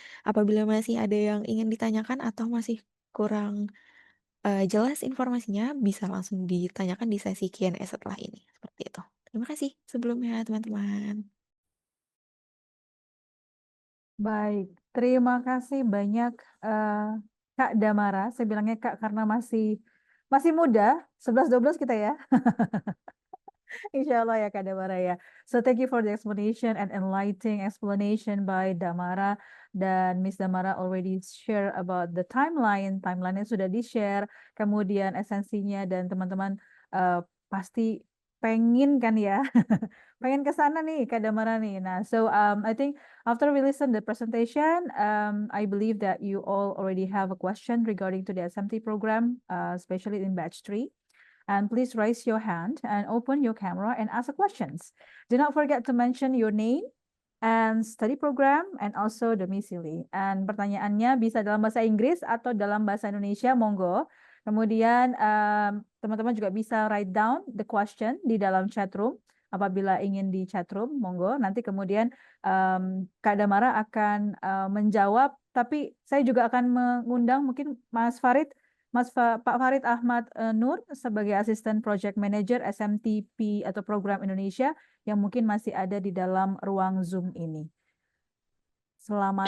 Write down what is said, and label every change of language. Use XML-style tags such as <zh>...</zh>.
<id>Apabila masih ada yang ingin ditanyakan atau masih kurang jelas informasinya, bisa langsung ditanyakan di sesi Q&A setelah ini. Seperti itu. Terima kasih sebelumnya, teman-teman. Baik, terima kasih banyak Kak Damara. Saya bilangnya Kak karena masih muda, 11-12 kita ya. Inshallah ya Kak Damara ya.</id> <en>So thank you for the explanation and enlightening explanation by Damara. Dan Miss Damara already share about the timeline.</en> <id>Timeline-nya sudah di-share. Kemudian esensinya dan teman-teman pasti pengen kan ya. Pengen ke sana nih Kak Damara nih.</id> <en>Nah, so I think after we listen the presentation, I believe that you all already have a question regarding to the SMT program, especially in batch 3. And please raise your hand and open your camera and ask the questions. Do not forget to mention your name and study program, and also domisili.</en> <id>And pertanyaannya bisa dalam bahasa Inggris atau dalam bahasa Indonesia, monggo. Kemudian teman-teman juga bisa</id> <en>write down the question</en> <id>di dalam chat room. Apabila ingin di chat room, monggo. Nanti kemudian Kak Damara akan menjawab, tapi saya juga akan mengundang mungkin Mas Farid, Pak Farid Ahmad Nur sebagai Asisten Project Manager SMTP atau Program Indonesia yang mungkin masih ada di dalam ruang Zoom ini. Selamat</id>